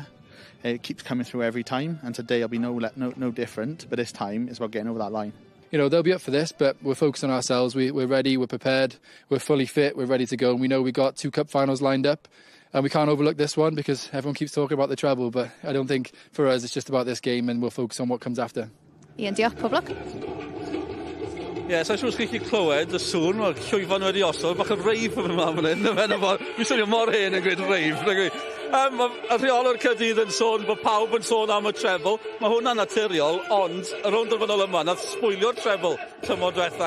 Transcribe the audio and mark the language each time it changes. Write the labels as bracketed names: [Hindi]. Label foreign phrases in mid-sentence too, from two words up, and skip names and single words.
[English] It keeps coming through every time. And today will be no different. But this time, it's about getting over that line. They'll be up for this, but we're focused on ourselves. We're ready, we're prepared, we're fully fit, we're ready to go. And we know we've got 2 cup finals lined up. And we can't overlook this one because everyone keeps talking about the treble. But I don't think for us it's just about this game and we'll focus on what comes after. [Welsh] Ian, diolch, pob lwc. Ie, sa'n siŵr chi clywed y sŵn, mae'r llwyfan wedi osod, bach yn reif yn yma fan hyn, fi'n swnio mor hen yn gweud reif. Y rheolwr Caerdydd yn sôn bod pawb yn sôn am y treble, mae hwnna'n naturiol, ond y rownd derfynol yma, nath sbwylio'r treble tymor diwetha.